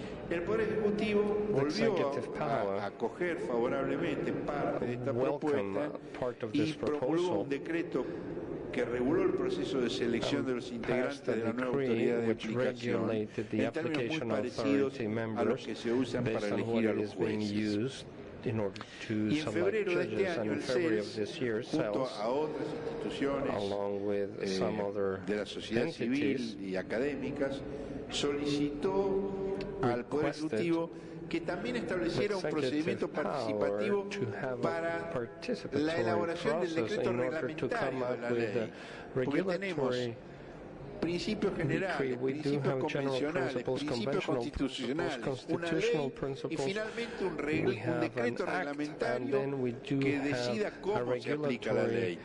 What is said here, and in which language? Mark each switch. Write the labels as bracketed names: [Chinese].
[Spanish] El Poder Ejecutivo volvió a acoger favorablemente parte de esta propuesta y promulgó un decreto que reguló el proceso de selección de los integrantes de la nueva autoridad de aplicación en términos muy parecidos a los que se usan para elegir a los jueces. [English] In order to select judges, and in February of this year, CELS, along with some other entities, [Spanish] y académicas, solicitó al Poder Ejecutivo que también estableciera un procedimiento participativo para la elaboración del decreto reglamentario de la ley. Porque tenemos principios generales, principios convencionales, principios constitucionales, una ley, y finalmente un decreto reglamentario que decida cómo se aplica la ley.